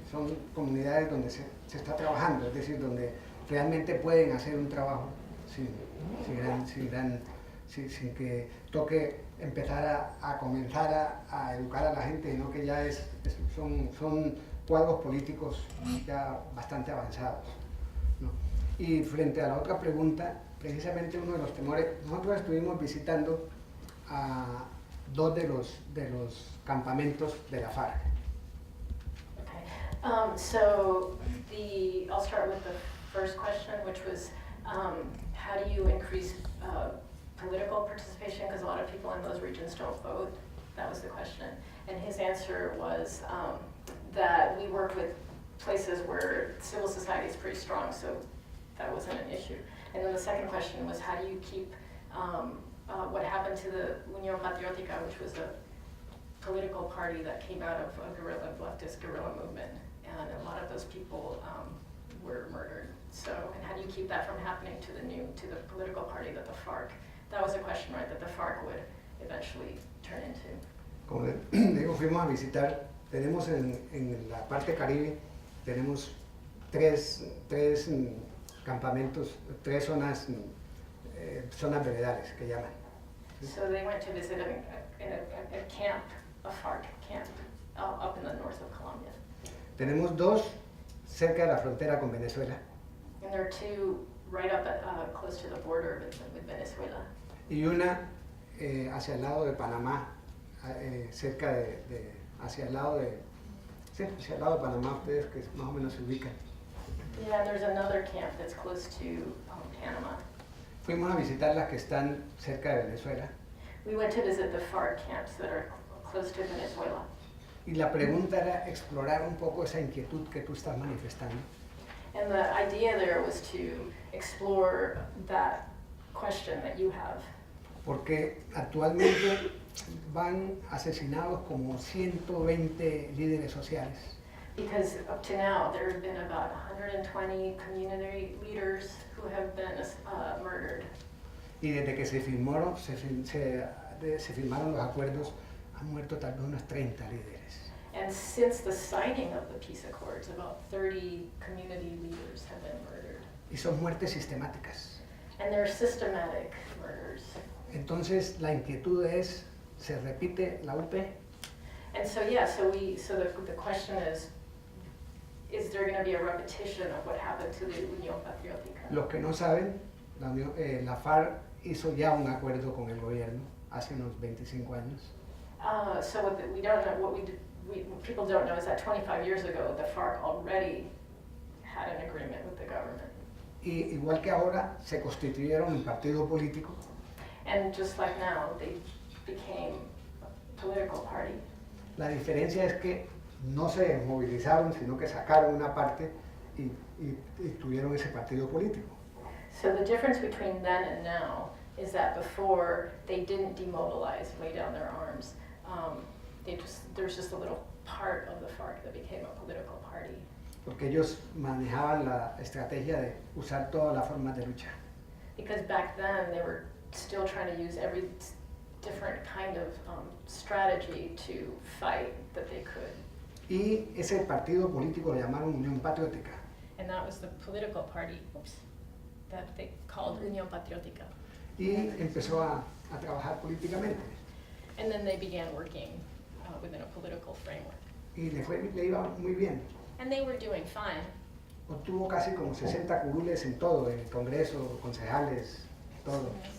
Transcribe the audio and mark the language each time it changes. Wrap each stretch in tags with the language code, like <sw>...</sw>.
<es>Son comunidades donde se está trabajando, es decir, donde realmente pueden hacer un trabajo sin que toque empezar a comenzar a educar a la gente, sino que ya son cuadros políticos ya bastante avanzados, ¿no? Y frente a la otra pregunta, precisamente uno de los temores, nosotros estuvimos visitando a dos de los campamentos de la FARC.</es> <en>Okay. I'll start with the first question, which was how do you increase political participation, because a lot of people in those regions don't vote. That was the question. And his answer was that we work with places where civil society is pretty strong, so that wasn't an issue. And then the second question was how do you keep what happened to the Unión Patriótica, which was a political party that came out of a leftist guerrilla movement, and a lot of those people were murdered. So, and how do you keep that from happening to the political party that the FARC, that was a question, right, that the FARC would eventually turn into.</en> <es>Como digo, fuimos a visitar, tenemos en la parte caribe, tenemos tres campamentos, tres zonas veredales que llaman.</es> <en>So they went to visit a camp, a FARC camp, up in the north of Colombia.</en> <es>Tenemos dos cerca de la frontera con Venezuela</es> <en>And there are two right up close to the border with Venezuela.</en> <es>y una hacia el lado de Panamá, cerca hacia el lado de Panamá, ustedes que más o menos se ubican.</es> <en>Yeah, and there's another camp that's close to Panama.</en> <es>Fuimos a visitar las que están cerca de Venezuela</es> <en>We went to visit the FARC camps that are close to Venezuela.</en> <es>y la pregunta era explorar un poco esa inquietud que tú estás manifestando.</es> <en>And the idea there was to explore that question that you have.</en> <es>Porque actualmente van asesinados como 120 líderes sociales.</es> <en>Because up to now, there have been about 120 community leaders who have been murdered.</en> <es>Y desde que se firmaron los acuerdos, han muerto tal vez unos 30 líderes.</es> <en>And since the signing of the peace accords, about 30 community leaders have been murdered.</en> <es>Y son muertes sistemáticas.</es> <en>And they're systematic murders.</en> <es>Entonces la inquietud es, ¿se repite la UP?</es> <en>And so yeah, so the question is there going to be a repetition of what happened to the Unión Patriótica?</en> <es>Los que no saben, la FARC hizo ya un acuerdo con el gobierno hace unos 25 años.</es> <en>So we don't know what people don't know is that 25 years ago the FARC already had an agreement with the government.</en> <es>Y igual que ahora, se constituyeron un partido político.</es> <en>And just like now, they became a political party.</en> <es>La diferencia es que no se movilizaron, sino que sacaron una parte y tuvieron ese partido político.</es> <en>So the difference between then and now is that before they didn't demobilize, lay down their arms. There's just a little part of the FARC that became a political party.</en> <es>Porque ellos manejaban la estrategia de usar todas las formas de lucha.</es> <en>Because back then they were still trying to use every different kind of strategy to fight that they could.</en> <es>Y ese partido político lo llamaron Unión Patriótica.</es> <en>And that was the political party, that they called Unión Patriótica.</en> <es>Y empezó a trabajar políticamente.</es> <en>And then they began working within a political framework.</en> <es>Y le iba muy bien.</es> <en>And they were doing fine.</en> <es>Obtuvo casi como 60 curules en todo, en el Congreso, concejales, todo.</es>